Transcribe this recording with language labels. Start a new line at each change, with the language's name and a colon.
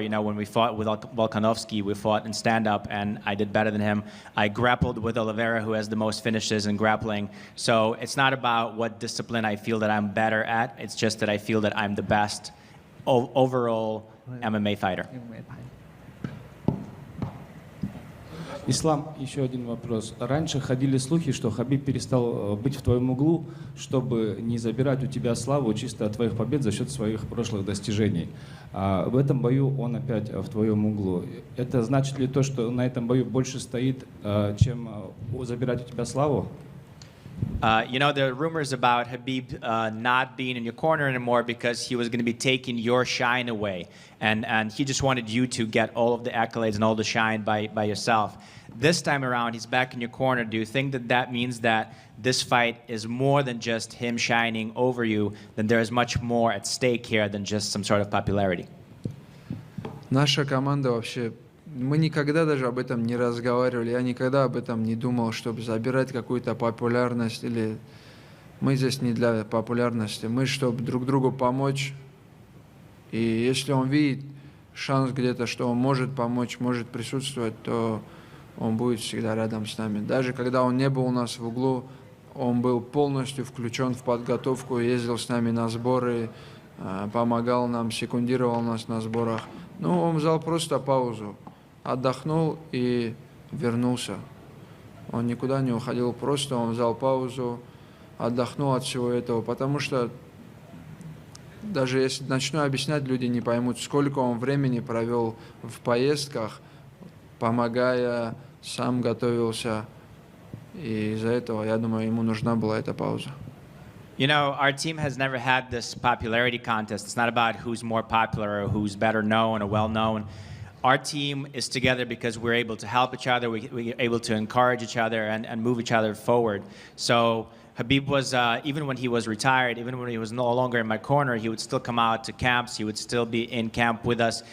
English: You know, when we fought with Volkanovski, we fought in stand-up, and I did better than him. I grappled with Oliveira, who has the most finishes in grappling. So it's not about what discipline I feel that I'm better at. It's just that I feel that I'm the best overall MMA fighter.
Russian: Ислам, еще один вопрос. Раньше ходили слухи, что Хабиб перестал быть в твоем углу, чтобы не забирать у тебя славу чисто от твоих побед за счет своих прошлых достижений. А в этом бою он опять в твоем углу. Это значит ли то, что на этом бою больше стоит, чем забирать у тебя славу?
English: You know, there are rumors about Habib not being in your corner anymore because he was going to be taking your shine away. And he just wanted you to get all of the accolades and all the shine by yourself. This time around, he's back in your corner. Do you think that that means that this fight is more than just him shining over you, then there is much more at stake here than just some sort of popularity?
Russian: Наша команда вообще... Мы никогда даже об этом не разговаривали. Я никогда об этом не думал, чтобы забирать какую-то популярность. Или мы здесь не для популярности. Мы, чтобы друг другу помочь. И если он видит шанс где-то, что он может помочь, может присутствовать, то он будет всегда рядом с нами. Даже когда он не был у нас в углу, он был полностью включен в подготовку, ездил с нами на сборы, помогал нам, секундировал нас на сборах. Ну, он взял просто паузу. Отдохнул и вернулся. Он никуда не уходил, просто он взял паузу, отдохнул от всего этого, потому что даже если начну объяснять, люди не поймут, сколько он времени провел в поездках, помогая, сам готовился, и из-за этого, я думаю, ему нужна была эта пауза.
English: You know, our team has never had this popularity contest. It's not about who's more popular or who's better known or well known. Our team is together because we're able to help each other, we're able to encourage each other and move each other forward. So Habib was, even when he was retired, even when he was no longer in my corner, he would still come out to camps, he would still be in camp with us.